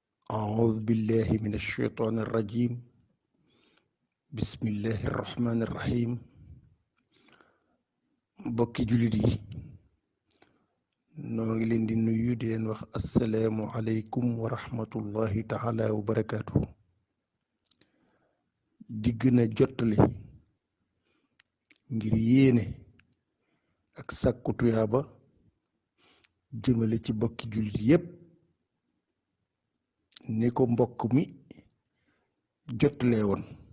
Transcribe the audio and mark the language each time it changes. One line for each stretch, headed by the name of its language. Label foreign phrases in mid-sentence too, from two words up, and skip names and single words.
Arabic: أعوذ بالله من الشيطان الرجيم. بسم الله الرحمن الرحيم.
Wolof: bokki jullit yi noo ngi leen di nuyu di leen wax
Arabic: السلام عليكم ورحمة الله تعالى وبركاته.
Wolof: di gën a jottali ngir yéene ak sàkku tuyaaba jëmale ci bokki jullit yépp ni ko mbokk mi jottalee woon